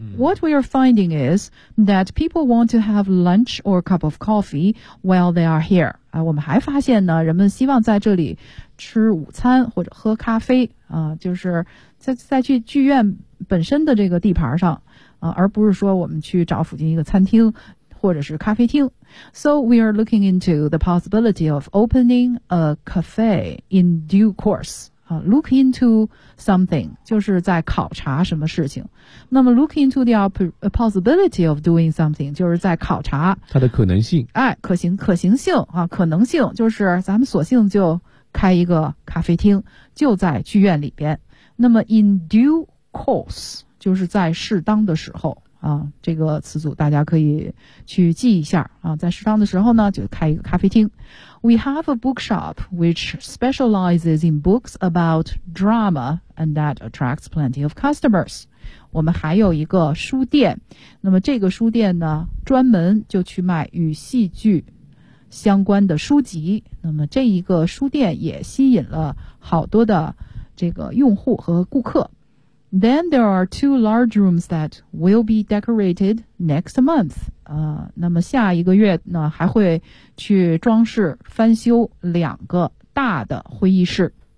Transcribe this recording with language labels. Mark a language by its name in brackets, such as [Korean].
[English] What we are finding is that people want to have lunch or a cup of coffee while they are here. [Chinese] 我们还发现呢，人们希望在这里吃午餐或者喝咖啡，就是在去剧院本身的这个地盘上，而不是说我们去找附近一个餐厅或者是咖啡厅。 [English] So we are looking into the possibility of opening a cafe in due course. [Chinese] look into something 就是在考察什么事情。那么 [English] look into the possibility of doing something [Chinese] 就是在考察它的可能性。哎，可行性啊，可能性就是咱们索性就开一个咖啡厅，就在剧院里边。那么 in due course 就是在适当的时候啊，这个词组大家可以去记一下啊，在适当的时候呢，就开一个咖啡厅。 [English] We have a bookshop which specializes in books about drama and that attracts plenty of customers. [Chinese] 我们还有一个书店，那么这个书店呢，专门就去卖与戏剧相关的书籍。那么这一个书店也吸引了好多的这个用户和顾客。 [English] Then there are two large rooms that will be decorated next month. [Chinese] 那么下一个月呢，还会去装饰翻修两个大的会议室。